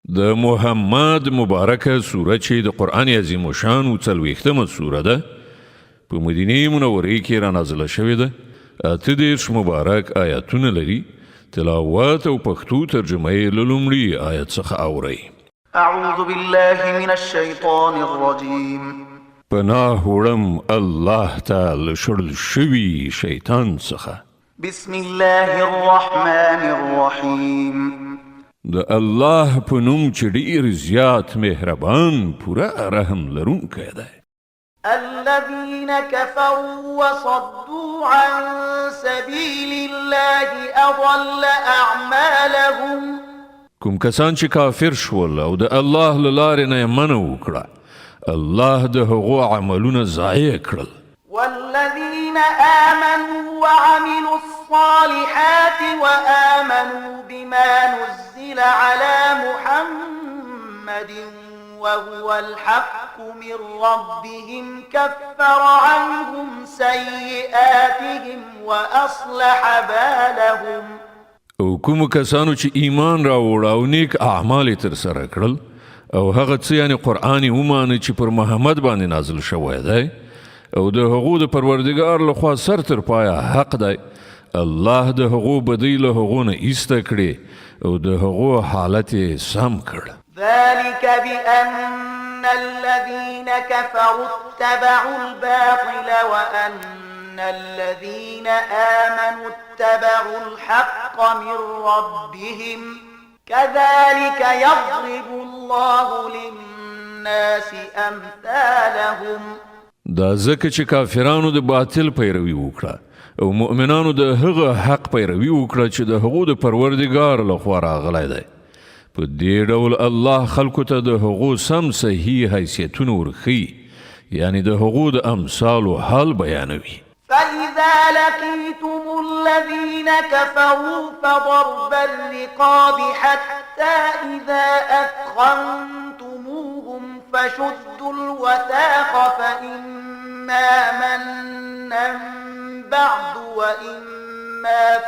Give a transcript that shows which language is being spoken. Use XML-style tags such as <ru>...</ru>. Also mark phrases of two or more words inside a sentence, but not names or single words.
<ps>د محمد مبارکه سوره چې د قرآن عظیم الشان 40مه سوره ده په مدینه منوره کې را نازله شوې ده. 38 مبارک آیاتونه لري. تلاوت او پښتو ترجمه یې له لومړي آیت څخه اورئ.</ps> <ar>اعوذ بالله من الشیطان الرجیم.</ar> <ps>پناه وړم الله تعالی شړل شوي شیطان څخه.</ps> <ar>بسم الله الرحمن الرحیم.</ar> <ps>د الله په نوم چې ډېر زیات مهربان پوره رحم لرونکی دی.</ps> <ar>الذين كفروا وصدوا عن سبيل الله أضل أعمالهم.</ar> <ps>کوم کسان چې کافر شول او د الله له لارې نه یې منع وکړه، الله د هغو عملونه ضایع کړل.</ps> <ar>والذين آمنوا وعملوا الصالحات وآمنوا بما نزل على محمد وهو الحق من ربهم كفر عنهم سيئاتهم وأصلح بالهم.</ar> <ps>او کوم کسانو چې ایمان راوړ او نیک اعمال تر سره کړل او هغه څه یعنی قرآن ومانه چې پر محمد باندې نازل شوی دی او د هغو د پروردګار لخوا سر تر پایه حق دی، الله د هغو بدی له هغو نه ایسته کړي او د هغو حالت یې سم کړ.</ps> <ar>ذلك بأن الذين كفروا اتبعوا الباطل وأن الذين آمنوا اتبعوا الحق من ربهم كذلك يضرب الله للناس أمثالهم.</ar> <ps>دا ځکه چې کافرانو د باطل پیروي وکړه او مؤمنانو د هغه حق پیروي وکړه چې د هغو د پروردګار لخوا راغلی دی. په دې ډول الله خلکو ته د هغو سم صحیح حیثیتونه ورښیي، یعنی د هغو د امثالو حال بیانوي.</ps> <ar>فإذا لقيتم الذين كفروا فضرب الرقاب حتى إذا أثخنتموهم فشدوا الوثاق فإما منا بعد وإما</ar>